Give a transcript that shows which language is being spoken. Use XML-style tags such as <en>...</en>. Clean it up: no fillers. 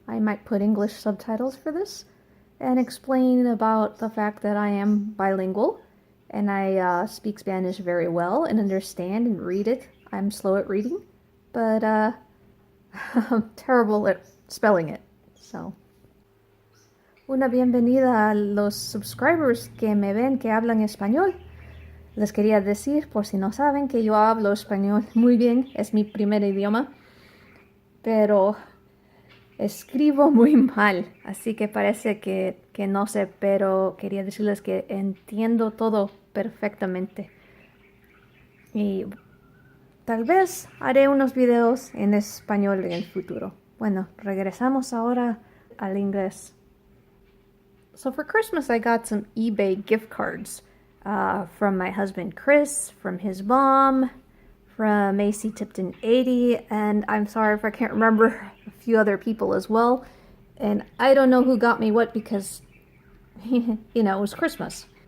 <en>I might put English subtitles for this and explain about the fact that I am bilingual and I speak Spanish very well and understand and read it. I'm slow at reading, but I'm terrible at spelling it.</en> <es>So, una bienvenida a los subscribers que me ven que hablan español. Les quería decir, por si no saben, que yo hablo español muy bien, es mi primer idioma, pero escribo muy mal, así que parece que no sé, pero quería decirles que entiendo todo perfectamente. Y tal vez haré unos videos en español en el futuro. Bueno, regresamos ahora al inglés.</es> <en>So for Christmas I got some eBay gift cards from my husband Chris, from his mom, from AC Tipton 80, and I'm sorry if I can't remember a few other people as well. And I don't know who got me what because, you know, it was Christmas.</en>